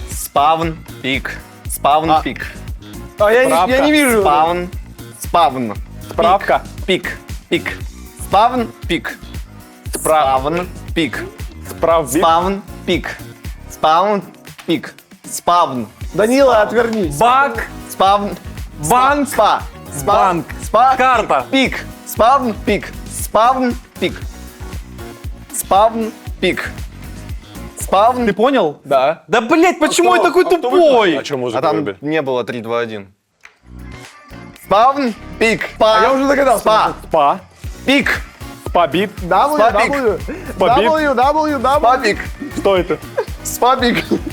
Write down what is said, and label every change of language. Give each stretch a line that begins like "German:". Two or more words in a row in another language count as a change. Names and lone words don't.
Russian: Спавн, пик. Спавн, пик. А я не вижу. Спавн, спавн. Справка. Пик, пик. Спавн, пик. Спавн, пик. Спавн, пик. Спавн, пик. Спавн. Данила, отвернись. Бак, Спавн. банк, Спа. банк, Спа. карта. Пик. Спавн, пик. Спавн, пик. Спавн, пик. Спавн. Ты понял? Да. Да, блять, почему я такой тупой? А что музыку А там выбили? не было 3, 2, 1. Спавн, пик. Спа. А я уже догадался. Спа. Спа. Пик. Спабит. W. Спа, пик. Что это? Спа, пик.